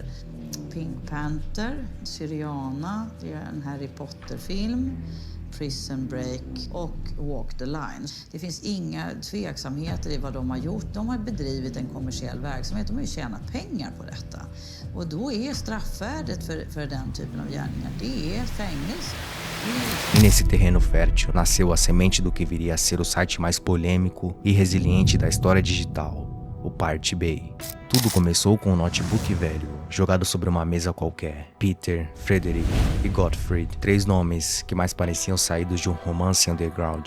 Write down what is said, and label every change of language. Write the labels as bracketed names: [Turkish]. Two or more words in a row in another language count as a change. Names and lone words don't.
[Swedish] Pink Panther, Syriana, det är en Harry Potter-film, Prison Break och Walk the Line. Det finns inga tveksamheter i vad de har gjort. De har bedrivit en kommersiell verksamhet. De har ju tjänat pengar på detta. Och då är straffvärdet för den typen av gärningar, det är fängelse. [Portuguese] E nesse terreno fértil nasceu a semente do que viria a ser o site mais polêmico e resiliente da história digital, o Pirate Bay. Tudo começou com um notebook velho, jogado sobre uma mesa qualquer. Peter, Frederick e Gottfried, 3 nomes que mais pareciam saídos de um romance underground.